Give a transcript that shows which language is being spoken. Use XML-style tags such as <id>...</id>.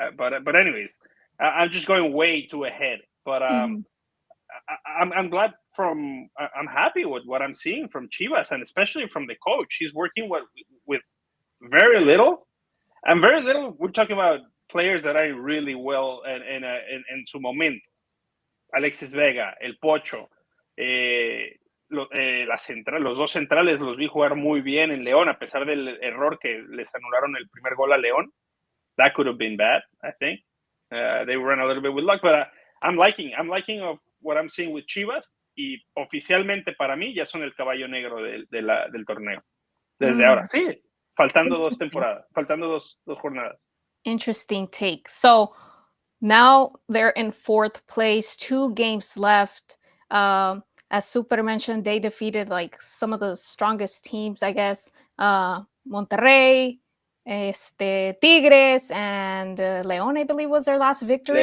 <en>But anyways, I'm just going way too ahead. But I'm glad I'm happy with what I'm seeing from Chivas, and especially from the coach. He's working with very little, and very little. We're talking about players that are really well</en> <es>en su momento. Alexis Vega, el Pocho, los 2 centrales los vi jugar muy bien en León, a pesar del error que les anularon el primer gol a León.</es> <en>That could have been bad, I think. They ran a little bit with luck, but I'm liking of what I'm seeing with Chivas,</en> <es>y oficialmente para mí ya son el caballo negro del torneo. Desde ahora, sí, faltando 2 temporadas, faltando dos jornadas.</es> <en>Interesting take. So now they're in 4th place, 2 games left. As Super mentioned, they defeated like some of the strongest teams, I guess. Monterrey, Tigres, and León, I believe, was their last victory.</en>